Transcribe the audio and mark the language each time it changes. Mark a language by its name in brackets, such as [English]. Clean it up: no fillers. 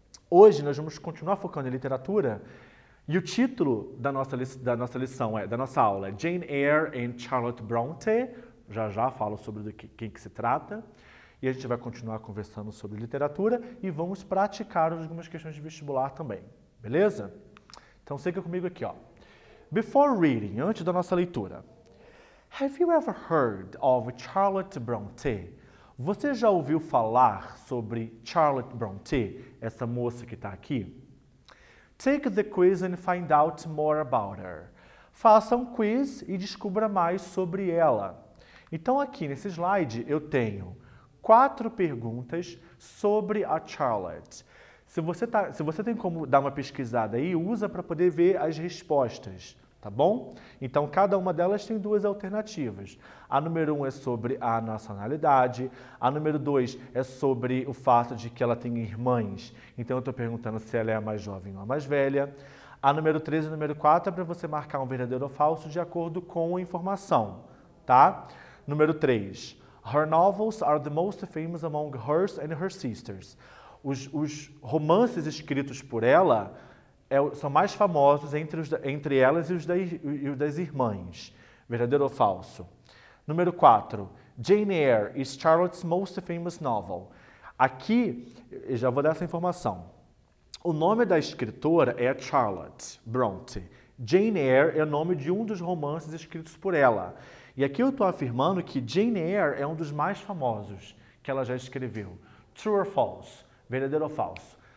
[Portuguese] Hoje nós vamos continuar focando em literatura e o título da nossa lição, da nossa aula é Jane Eyre and Charlotte Bronte. Já falo sobre quem que se trata. E a gente vai continuar conversando sobre literatura e vamos praticar algumas questões de vestibular também, beleza? Então siga comigo aqui, ó. [English] Before reading, [Portuguese] antes da nossa leitura. [English] Have you ever heard of Charlotte Bronte? [Portuguese] Você já ouviu falar sobre Charlotte Bronte, essa moça que está aqui? [English] Take the quiz and find out more about her. [Portuguese] Faça um quiz e descubra mais sobre ela. Então aqui nesse slide eu tenho 4 perguntas sobre a Charlotte. Se você tem como dar uma pesquisada aí, usa para poder ver as respostas. Tá bom? Então, cada uma delas tem 2 alternativas. A número 1 é sobre a nacionalidade, a número 2 é sobre o fato de que ela tem irmãs. Então, eu estou perguntando se ela é a mais jovem ou a mais velha. A número 3 e a número 4 é para você marcar um verdadeiro ou falso de acordo com a informação, tá? Número 3. [English] Her novels are the most famous among hers and her sisters. [Portuguese] Os romances escritos por ela são mais famosos entre elas e os das irmãs. Verdadeiro ou falso? Número 4. [English] Jane Eyre is Charlotte's most famous novel. [Portuguese] Aqui, eu já vou dar essa informação. O nome da escritora é Charlotte Bronte. Jane Eyre é o nome de um dos romances escritos por ela. E aqui eu estou afirmando que Jane Eyre é um dos mais famosos que ela já escreveu. [English] True or false? [Portuguese] Verdadeiro ou falso?